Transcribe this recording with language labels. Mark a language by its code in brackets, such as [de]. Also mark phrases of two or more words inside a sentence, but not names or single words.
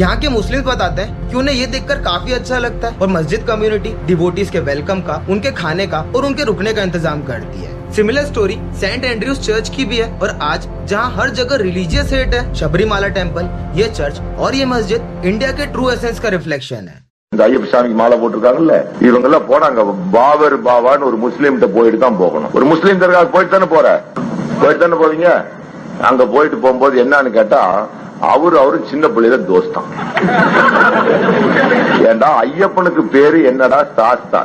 [hi] यहाँ के मुस्लिम बताते हैं कि उन्हें ये देखकर काफी अच्छा लगता है और मस्जिद [en] community devotees [hi] के वेलकम का, उनके खाने का और उनके रुकने का इंतजाम करती है। [en] similar story [hi] सेंट एंड्रयूज चर्च की भी है, और आज जहाँ हर जगह [en] religious hate [hi] है, शबरीमाला टेम्पल, ये चर्च और ये मस्जिद इंडिया के [en] true essence [hi] का रिफ्लेक्शन है। [ta] இந்த ஐயப்ப சாமிக்கு மாலை போட்டிருக்காங்கல்ல, இவங்க எல்லாம் போனாங்க பாவர் பாவான்னு ஒரு முஸ்லீம் போயிட்டு தான் போகணும். ஒரு முஸ்லீம் தர்காவுக்கு போயிட்டு தானே போவீங்க. அங்க போயிட்டு போகும்போது என்னன்னு கேட்டா அவரு சின்ன பிள்ளையில தோஸ்தான். ஏண்டா ஐயப்பனுக்கு பேரு என்னடா சாஸ்தா.